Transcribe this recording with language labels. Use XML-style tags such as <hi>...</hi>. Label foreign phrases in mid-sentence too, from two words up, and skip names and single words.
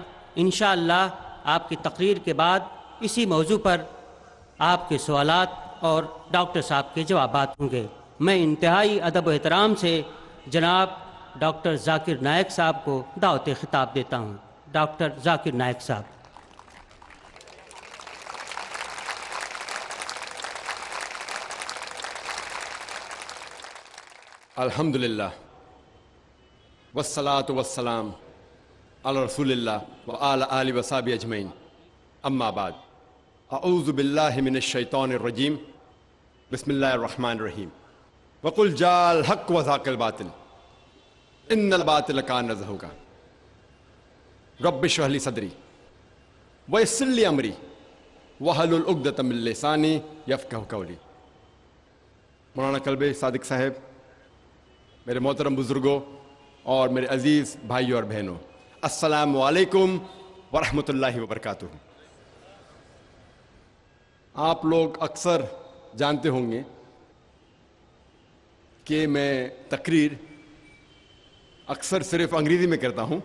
<ur>ان شاء اللہ آپ کی تقریر کے بعد اسی موضوع پر آپ کے سوالات اور ڈاکٹر صاحب کے جوابات ہوں گے. میں انتہائی ادب و احترام سے جناب ڈاکٹر ذاکر نائیک صاحب کو دعوت خطاب دیتا ہوں. डॉक्टर ज़ाकिर नाइक साहब।</ur> <ar>الحمد لله والصلاة والسلام على رسول الله وعلى آله وصحبه أجمعين، أما بعد. أعوذ بالله من الشيطان الرجيم، بسم الله الرحمن الرحيم. وقل جاء الحق وزهق الباطل إن الباطل كان زهوقا. رب اشرح لي صدري ويسر لي أمري واحلل عقدة من لساني يفقهوا قولي.</ar> <ur>मौलाना कल्बे सादिक साहब, میرے محترم بزرگوں اور میرے عزیز بھائیوں اور بہنوں، السلام علیکم ورحمۃ اللہ وبرکاتہ۔ آپ لوگ اکثر جانتے ہوں گے کہ میں تقریر اکثر صرف انگریزی میں کرتا ہوں۔</ur>